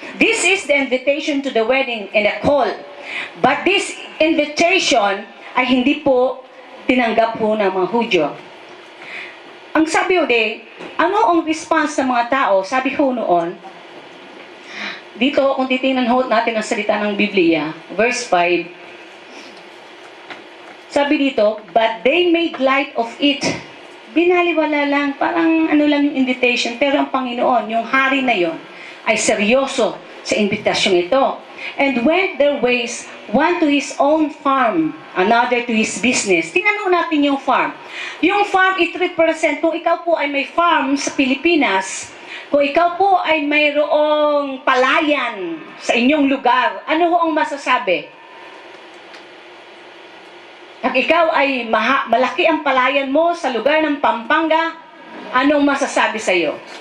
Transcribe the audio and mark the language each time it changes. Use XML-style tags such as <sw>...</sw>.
<en>This is the invitation to the wedding and a call. But this invitation</en> <tl>ay hindi po tinanggap po ng mga Hudyo. Ang sabi ho ano ang response ng mga tao? Sabi ho noon, dito kung titingnan ho natin ang salita ng Biblia, verse 5, sabi dito,</tl> <en>but they made light of it.</en> <tl>Binaliwala lang, parang ano lang yung invitation, pero ang Panginoon, yung hari na yon, ay seryoso sa invitasyon ito.</tl> <en>And went their ways, one to his own farm, another to his business.</en> <tl>Tingnan natin yung farm. Yung farm,</tl> <en>it represent,</en> <tl>kung ikaw po ay may farm sa Pilipinas, kung ikaw po ay mayroong palayan sa inyong lugar, ano ho ang masasabi? Pag ikaw ay malaki ang palayan mo sa lugar ng Pampanga, anong masasabi sa iyo?</tl>